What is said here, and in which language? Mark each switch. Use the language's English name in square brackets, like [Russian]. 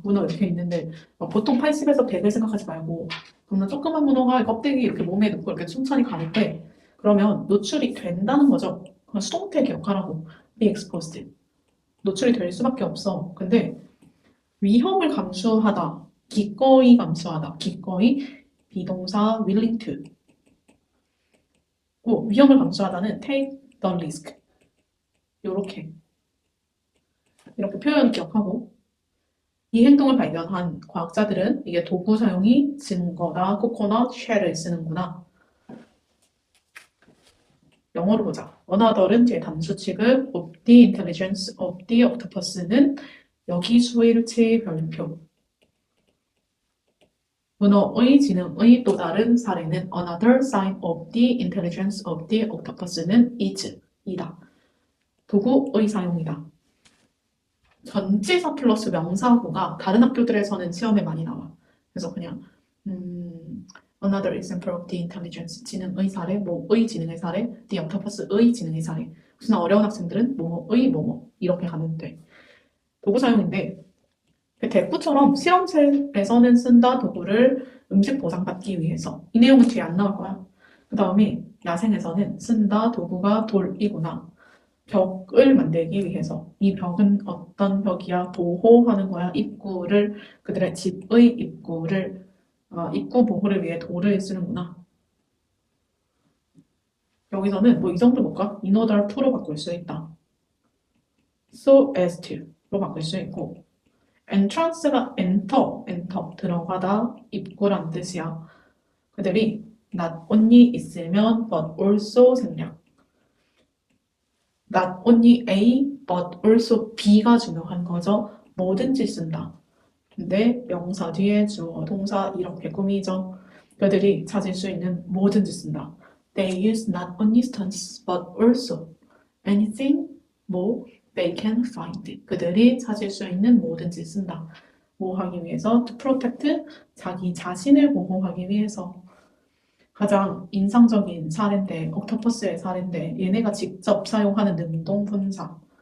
[Korean] 문어 이렇게 있는데 보통 80에서 100을 생각하지 말고 정말 조그만 문어가 껍데기 이렇게 몸에 넣고 이렇게 천천히 가는데 그러면 노출이 된다는 거죠. 그냥 수동태 기억하라고. [English] be exposed. [Korean] 노출이 될 수밖에 없어. 근데 위험을 감수하다. 기꺼이 감수하다. 기꺼이 비동사 [English] willing to. [Korean] 위험을 감수하다는 [English] take the risk. [Korean] 이렇게 표현 기억하고 이 행동을 발견한 과학자들은 이게 도구 사용이 증거다. 코코넛 쉘을 쓰는구나. 영어로 보자. [English] Another은 [Korean] 뒤에 단수 취급 [English] of the intelligence of the octopus는 [Korean] 여기 수일치 별표. 문어의 지능의 또 다른 사례는 [English] another sign of the intelligence of the octopus는 is, 이다. [Korean] 도구의 사용이다. 전치사 플러스 명사구가 다른 학교들에서는 시험에 많이 나와. 그래서 그냥 [English] another example of the intelligence, [Korean] 지능의 사례, 뭐의 지능의 사례, the octopus의 지능의 사례. 혹시나 어려운 학생들은 뭐의 뭐뭐 이렇게 가면 돼. 도구 사용인데 대꾸처럼 실험실에서는 쓴다 도구를 음식 보상받기 위해서. 이 내용은 뒤에 안 나올 거야. 그 다음에 야생에서는 쓴다 도구가 돌이구나. 벽을 만들기 위해서. 이 벽은 어떤 벽이야? 보호하는 거야. 입구를, 그들의 집의 입구를, 입구 보호를 위해 돌을 쓰는구나. 여기서는 뭐 이 정도 볼까? [English] in order to [Korean] 로 바꿀 수 있다. [English] so as to [Korean] 로 바꿀 수 있고, entrance가 enter 들어가다, 입구란 뜻이야. 그들이 not only 있으면 but also 생략. [English] not only A but also B [Korean] 가 중요한 거죠. 뭐든지 쓴다. 근데 명사 뒤에 주어, 동사 이렇게 꾸미죠. 그들이 찾을 수 있는 뭐든지 쓴다. [English] They use not only stones but also anything more they can find. [Korean] 그들이 찾을 수 있는 뭐든지 쓴다. 뭐 하기 위해서? [English] To protect [Korean] 자기 자신을 보호하기 위해서. 가장 인상적인 사례인데, 옥토퍼스의 사례인데, 얘네가 직접 사용하는 능동분사.